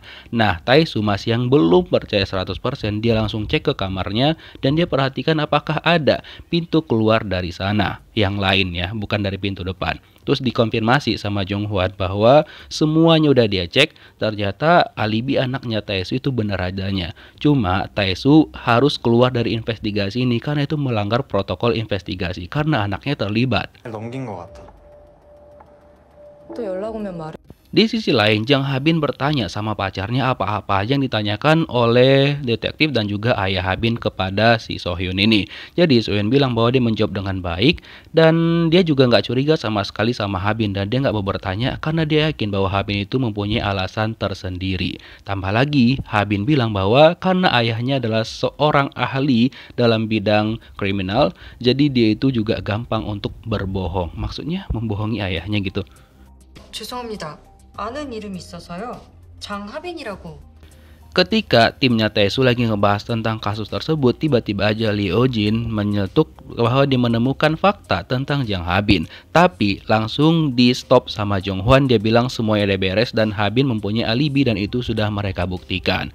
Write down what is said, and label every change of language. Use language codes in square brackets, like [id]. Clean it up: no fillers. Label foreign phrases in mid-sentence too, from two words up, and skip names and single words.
[id] Nah Tae-soo masih yang belum percaya 100%, dia langsung cek ke kamarnya dan dia perhatikan apakah ada pintu keluar dari sana yang lain ya, bukan dari pintu depan. Terus dikonfirmasi sama Jong Hwan bahwa semuanya udah dia cek, ternyata alibi anaknya Tae-soo itu benar adanya. Cuma Tae-soo harus keluar dari investigasi ini karena itu melanggar protokol investigasi karena anaknya terlibat. [ko] 넘긴 것 같아. 또 연락 오면 말해. [id] Di sisi lain, Jang Habin bertanya sama pacarnya apa-apa aja yang ditanyakan oleh detektif dan juga ayah Habin kepada si Sohyun ini. Jadi Sohyun bilang bahwa dia menjawab dengan baik dan dia juga nggak curiga sama sekali sama Habin dan dia nggak mau bertanya karena dia yakin bahwa Habin itu mempunyai alasan tersendiri. Tambah lagi, Habin bilang bahwa karena ayahnya adalah seorang ahli dalam bidang kriminal, jadi dia itu juga gampang untuk berbohong. Maksudnya membohongi ayahnya gitu. [ko] 죄송합니다. 아는 이름이 있어서요. 장하빈이라고. [id] Ketika timnya Tae-soo lagi ngebahas tentang kasus tersebut, tiba-tiba aja Lee Oh-jin menyetuk bahwa dia menemukan fakta tentang Jang Habin. Tapi langsung di stop sama Jong Hwan, dia bilang semuanya udah beres dan Habin mempunyai alibi dan itu sudah mereka buktikan.